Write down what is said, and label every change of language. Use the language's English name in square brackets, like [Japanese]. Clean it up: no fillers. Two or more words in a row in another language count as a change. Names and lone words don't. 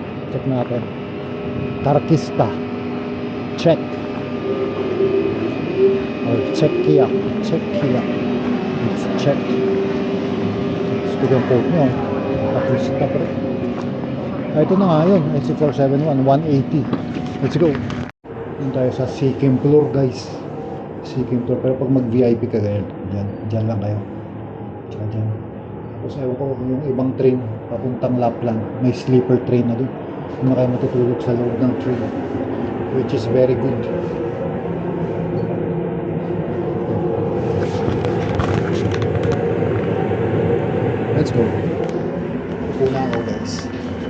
[Filipino] Check natin. Tarkista. [English] Check. Or Czechia. Czechia. It's check. [Filipino] Gusto yung quote nyo. Tarkista pa rin. Ito na nga yun. [English] SC471. 180. Let's go. [Filipino] Yun tayo sa Sikkim floor guys. Sikkim floor. Pero pag mag VIP ka ganyan, dyan lang kayo. Tsaka dyan. Tapos ewan ko yung ibang train papuntang Lapland. May sleeper train na doon. Hindi na kayo matutulog sa loob ng train. [English] Which is very good. Let's go. [Filipino] Upo na ako guys.